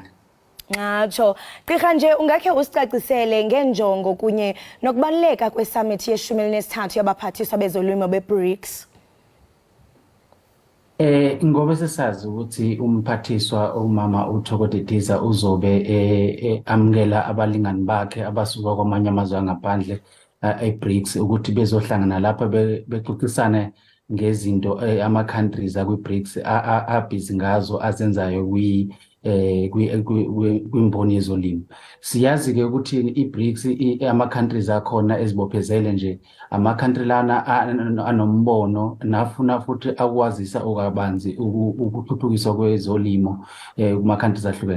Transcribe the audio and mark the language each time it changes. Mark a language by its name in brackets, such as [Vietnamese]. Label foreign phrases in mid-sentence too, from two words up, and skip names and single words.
[Xhosa] Ngatsho gqirha nje ungakhe usicacisele ngenjongo kunye nokubaleka kwesummit ye-13 yabaphathiswa bezolimo beBRICS. [Zulu] Ngoba sesazi ukuthi umphathiswa umama uThoka Didiza uzobe amukela abalingani bakhe abasuka kwamanye amazwe angaphandle eBRICS ukuthi bezohlangana lapha bexoxisana ngezinto ama-countries akwi-BRICS abhizi ngazo azenzayo kwimboni yezolimo. Siyazi ke ukuthi i-BRICS ama-countries akhona ezibophezele nje ama-country lana anombono nafuna futhi akwazisa okabanzi ukuthuthukiswa kwezolimo kuma-countries ahlukene.